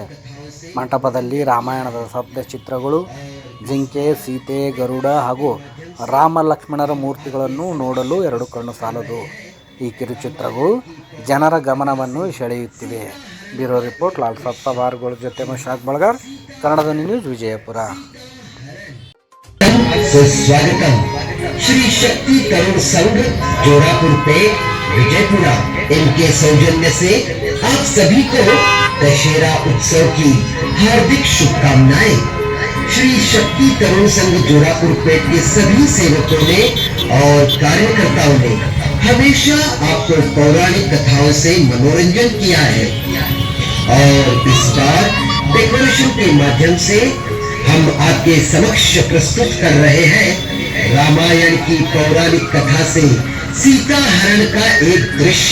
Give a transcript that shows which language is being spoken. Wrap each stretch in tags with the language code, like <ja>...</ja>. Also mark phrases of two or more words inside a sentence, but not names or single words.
<kn>ಮಂಟಪದಲ್ಲಿ ರಾಮಾಯಣದ ಸ್ತಬ್ಧಚಿತ್ರಗಳು, ಜಿಂಕೆ, ಸೀತೆ, ಗರುಡ ಹಾಗೂ ರಾಮ ಲಕ್ಷ್ಮಣರ ಮೂರ್ತಿಗಳನ್ನು ನೋಡಲು ಎರಡು ಕಣ್ಣು ಸಾಲದು. ಈ ಕಿರುಚಿತ್ರಗಳು ಜನರ ಗಮನವನ್ನು ಸೆಳೆಯುತ್ತಿವೆ.</kn> <en>bureau report,</en> <kn>ಲಾಲ್ ಸಾಬ್ ಸವಾರ್ಗಳ ಜೊತೆ ಮಶಾಕ್ ಬಳಗಾರ್, ಕನ್ನಡ ಧ್ವನಿ ನ್ಯೂಸ್, ವಿಜಯಪುರ.</kn> <hi>स्वागतम श्री शक्ति तरुण संघ जोरापुर पेट विजयपुरा, इनके सौजन्य से आप सभी को दशहरा उत्सव की हार्दिक शुभकामनाएं। श्री शक्ति तरुण संघ जोरापुर पेट के सभी सेवकों ने और कार्यकर्ताओं ने हमेशा आपको पौराणिक कथाओं से मनोरंजन किया है और इस बार डेकोरेशन के माध्यम से हम आपके समक्ष प्रस्तुत कर रहे हैं रामायण की पौराणिक कथा से सीता हरण का एक दृश्य।</hi>